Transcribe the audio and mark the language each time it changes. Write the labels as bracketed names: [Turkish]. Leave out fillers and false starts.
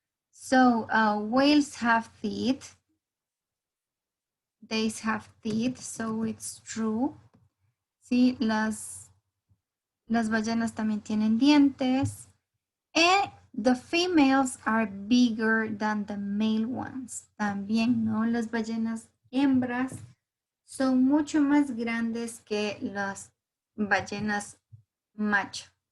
[English] So whales have teeth. They have teeth, so it's true. [Spanish] Sí, las ballenas también tienen dientes. [English] And the females are bigger than the male ones. [Spanish] También, ¿no? Las ballenas hembras son mucho más grandes que las ballenas macho.